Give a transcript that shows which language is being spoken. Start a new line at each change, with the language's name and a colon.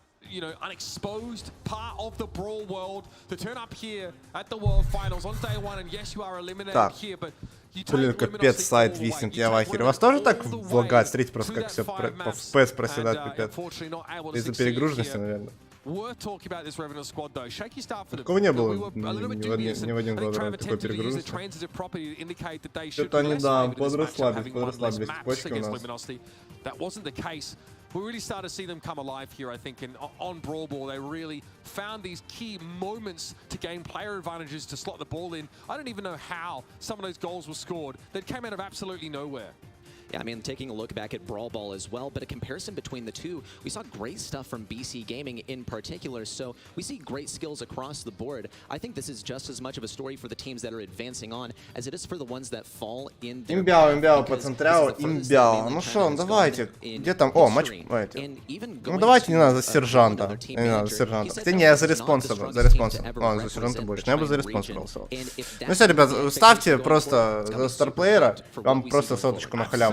English: You know, unexposed part of the Brawl world to turn up here at the World Finals on day 1, and yes, you are eliminated here, but you take
Russian: Блин, капец, сайт виснет, я в ахере. У вас тоже так влагает? Смотрите просто, как все по FPS проседает, пипец. Из-за перегруженности, наверное. Такого не было ни в один год такой перегрузки. Что-то они, да, подрасслабились почки у нас.
English: We really started to see them come alive here, I think, and on Brawl Ball, they really found these key moments to gain player advantages to slot the ball in. I don't even know how some of those goals were scored. They came out of absolutely nowhere. Yeah, I mean, taking a look back at Brawl Ball as well, but a comparison between the two, we saw great stuff from BC Gaming in particular, so we see great skills across the board. I think this is just as much of a story for the teams that are advancing on as it is for the ones that fall in their
Russian: Имбяу, поцентряу, имбяу. Ну шо, давайте. Где там? О, матч. Ну давайте, не надо за сержанта. Не надо за сержанта. Хотя не, я за респонса был. Ладно, за сержанта больше. Но я бы за респонса голосовал. Ну все, ребят, ставьте просто за старплеера, вам просто соточку на халяву.